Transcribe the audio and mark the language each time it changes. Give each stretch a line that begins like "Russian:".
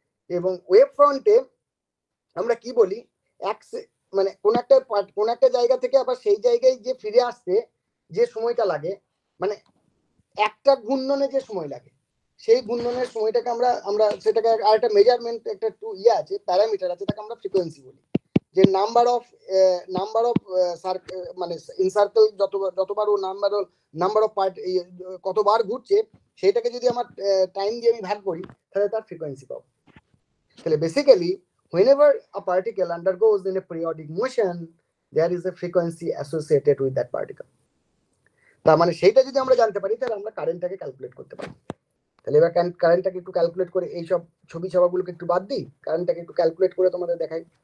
Bangla: এবং ওয়েভ ফ্রন্টে আমরা কি বলি, মানে কোন একটা জায়গা থেকে আবার সেই জায়গায় যে ফিরে আসতে যে সময়টা লাগে, মানে একটা ঘূর্ণনে যে সময় লাগে, সেই ঘূর্ণনের সময়টাকে আমরা আমরা সেটাকে আর একটা মেজারমেন্ট একটা আছে, প্যারামিটার আছে, তাকে আমরা ফ্রিকোয়েন্সি বলি। যে নাম্বার অফ মানে ইন সার্কেল যতবার ও নাম্বার অফ পার্ট কতবার ঘুরছে, সেটাকে যদি আমার টাইম দিয়ে আমি ভাগ করি, তাহলে তার ফ্রিকোয়েন্সি পাবো। তাহলে basically
English: whenever a particle undergoes in a periodic motion, there is a frequency associated with that particle.
Bangla: তার মানে সেইটা যদি আমরা জানতে পারি তাহলে আমরা কারেন্টটাকে ক্যালকুলেট করতে পারি। তাহলে এবার কারেন্টটাকে একটু ক্যালকুলেট করে এই সব ছবি ছবাগুলোকে একটু বাদ দিই, কারেন্টটাকে একটু ক্যালকুলেট করে তোমাদের দেখাই।